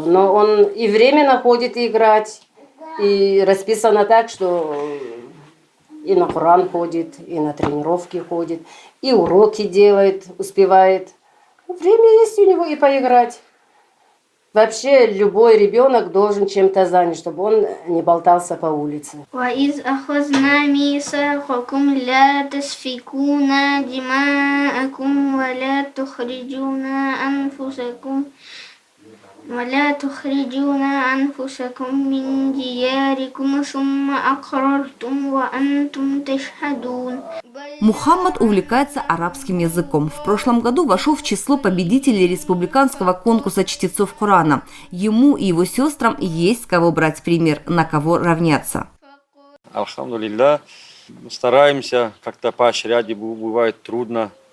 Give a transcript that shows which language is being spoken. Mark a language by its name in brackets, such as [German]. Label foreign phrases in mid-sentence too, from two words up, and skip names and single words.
[Russian] Но он и время находит играть, и расписано так, что и на Коран ходит, и на тренировки ходит, и уроки делает, успевает. Время есть у него и поиграть. Вообще любой ребенок должен чем-то занять, чтобы он не болтался по улице. [Arabic] وَإِذْ أَخَذْنَا مِيثَاقَكُمْ لَا تَسْفِكُونَ دِمَاءَكُمْ ولا تخرجون أنفسكم من دياركم ثم أقررتم وأنتم تشهدون. [Russian] Мухаммад увлекается арабским языком. В прошлом году вошел в число победителей республиканского конкурса чтецов Корана. Ему и его сестрам есть с кого брать пример, на кого равняться. Алхамдулилля, стараемся как-то поощрять, и бывает трудно.